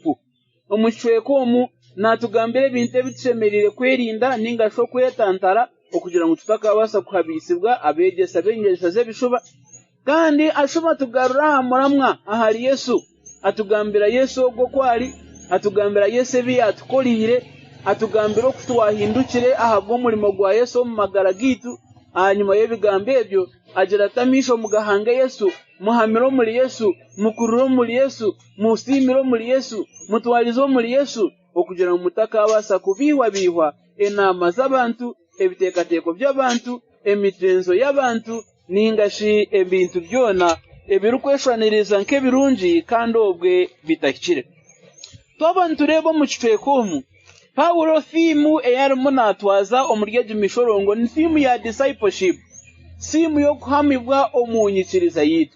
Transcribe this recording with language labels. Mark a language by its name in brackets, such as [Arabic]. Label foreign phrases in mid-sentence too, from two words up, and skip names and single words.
[Nyankole] Omu kicweka omu natugambira ebintu ebitushemereire kwerinda ningashi okwetantara okugira ngu tutakabasa kuhabisibwa abegesa b'enyegesa z'ebishuba, kandi ashuba tugarura aha muramwa ahari Yesu, atugambira Yesu ogwo kwali, atugambira Yesu ebi yatukoliire, atugambira okutwahindukire ahabw'omulimo gwa Yesu omu magara gitu. Hanyuma y'ebigambo ebyo agira atamisha mugahanga Yesu, muhamira omuli Yesu, mukurura omuli Yesu, musiimira omuli Yesu, mutwaliza omuli Yesu, okugira ngu mutakabasa kubihwa enaama z'abantu, ebiteekateeko by'abantu, emigenzo y'abantu, ningashi ebintu byona ebirukweshwaniriza nk'ebirungi kandi obwe bitahikire. Twaba nitureeba omu kicweka omu, Pawulo thiimu eyarimu natwaza omuri egi mishorongo ni thiimu ya discipleship, thiimu y'okuhamibwa omu nyikiriza yitu.